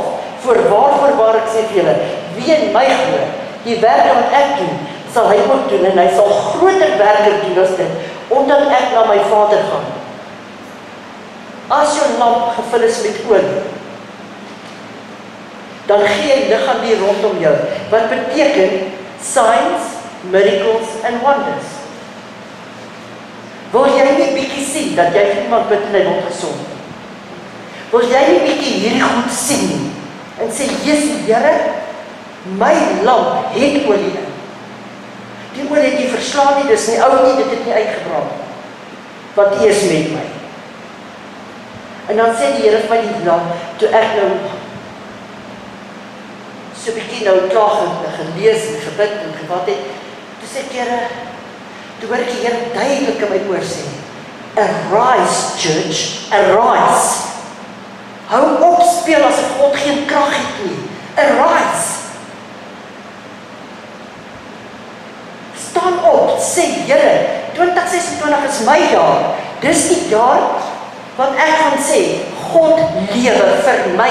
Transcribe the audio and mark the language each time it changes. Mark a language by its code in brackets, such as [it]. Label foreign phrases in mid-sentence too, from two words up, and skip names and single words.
[af] Voorwaar ek sê vir julle, wie in my glo, die werke wat ek doen, sal hy ook doen en hy sal groter werke doen as dit, omdat ek na my Vader gaan. As jou lamp gevul is met olie, dan gee jy lig aan die rondom jou, wat beteken [en] signs, miracles and wonders. [af] Wil jy nie bietjie sien dat jy iemand bid en hy word gesond? Wil jy nie bietjie hierdie goed sien en sê, Jesus Here, my lamp het olie in. Die olie het nie verslaan nie, dis nie oud nie, dit het nie uitgebrand. Want U is met my. En dan sê die Here vir my die dag, toe ek nou so 'n bietjie nou klaar gelees en gebid en gewat het, toe sê die Here, toe hoor ek die Here duidelik in my oor sê, [en] arise church, arise. [af] Hou op speel asof God geen krag het nie. Arise. Staan op, sê Here, 2026 is my jaar. Dis die jaar wat ek gaan sê, God lewe vir my.